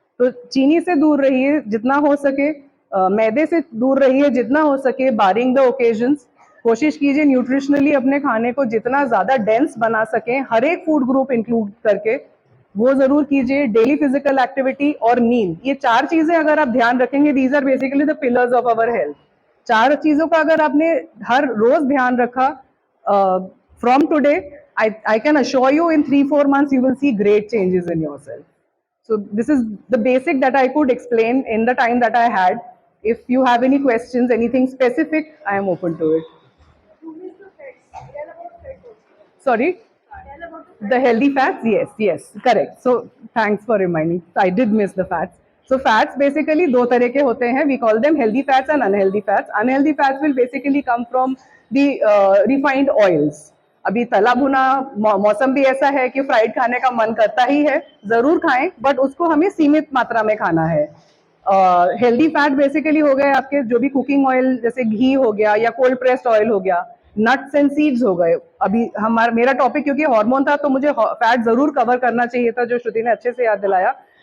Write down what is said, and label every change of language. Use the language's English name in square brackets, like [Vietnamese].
[Hindi] तो चीनी से दूर रहिए जितना हो सके, मैदे से दूर रहिए जितना हो सके, [English] Barring the occasions. [Hindi] कोशिश कीजिए न्यूट्रिशनली अपने खाने को जितना ज्यादा डेंस बना सकें, हर एक फूड ग्रुप इंक्लूड करके, वो जरूर कीजिए। डेली फिजिकल एक्टिविटी और नींद, ये 4 चीजें अगर आप ध्यान रखेंगे, [English] These are basically the pillars of our health. [Hindi] 4 चीजों का अगर आपने हर रोज ध्यान रखा, [English] From today I can assure you in 3-4 months you will see great changes in yourself. So this is the basic that I could explain in the time that I had. If you have any questions, anything specific, I am open to it. You missed the fats. Tell about fats also. Sorry? Tell about the The healthy fats, yes, correct. So thanks for reminding. I did miss the fats. So fats basically [Hindi] 2 तरह के होते हैं. [English] We call them healthy fats and unhealthy fats. Unhealthy fats will basically come from the refined oils. [Hindi] अभी तला भुना मौसम भी ऐसा है कि फ्राइड खाने का मन करता ही है, जरूर खाएं, बट उसको हमें सीमित मात्रा में खाना है। हेल्दी फैट बेसिकली हो गए आपके जो भी कुकिंग ऑयल, जैसे घी हो गया या कोल्ड प्रेस्ड ऑयल हो गया, नट्स एंड सीड्स हो गए। अभी हमारा मेरा टॉपिक क्योंकि हार्मोन था तो मुझे फैट जरूर कवर करना चाहिए था, जो श्रुति ने अच्छे से याद दिलाया।